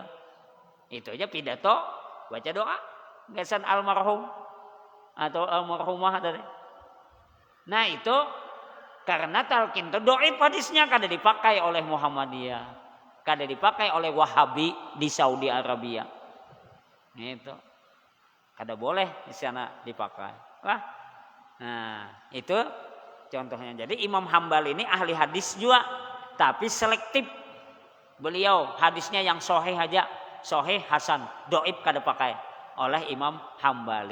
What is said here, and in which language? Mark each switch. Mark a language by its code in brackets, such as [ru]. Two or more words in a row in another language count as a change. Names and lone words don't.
[bjn] Itu aja pidato, baca doa. Gasan almarhum atau almarhumah tadi. Nah itu karena talqin itu dhaif hadisnya, kada dipakai oleh Muhammadiyah, kada dipakai oleh Wahabi di Saudi Arabia. Itu kada boleh di sana dipakai. Nah itu contohnya. Jadi Imam Hambali ini ahli hadis juga, tapi selektif. Beliau hadisnya yang sahih aja, sahih hasan, dhaif kada pakai oleh Imam Hambali.